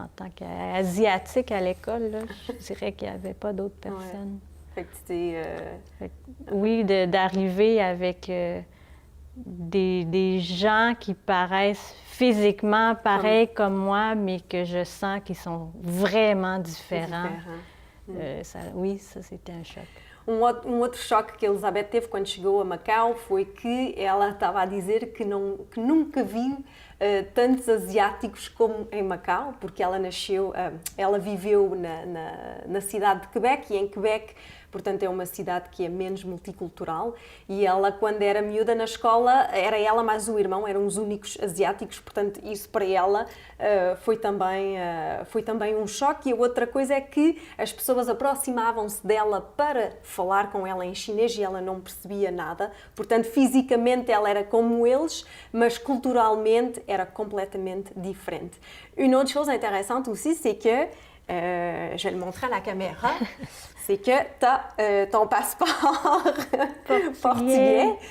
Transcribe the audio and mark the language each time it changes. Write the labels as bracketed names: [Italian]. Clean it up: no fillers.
[French] En tant qu'asiatique à l'école, là, je dirais qu'il n'y avait pas d'autres personnes. Ouais. Fait que tu t'es... Oui, d'arriver avec des gens qui paraissent physiquement pareils comme moi, mais que je sens qu'ils sont vraiment différents. Oui, ça, c'était un choc. [Portuguese] Um outro choque que a Elizabeth teve quando chegou a Macau foi que ela estava a dizer que nunca viu tantos asiáticos como em Macau, porque ela viveu na cidade de Quebec, e em Quebec, portanto, é uma cidade que é menos multicultural, e ela, quando era miúda na escola, era ela mais o irmão, eram os únicos asiáticos, portanto, isso para ela foi também um choque. E a outra coisa é que as pessoas aproximavam-se dela para falar com ela em chinês e ela não percebia nada, portanto, fisicamente ela era como eles, mas culturalmente era [French] complètement différente. Une autre chose intéressante aussi, c'est que, je vais le montrer à la caméra, c'est que tu as ton passeport portugais.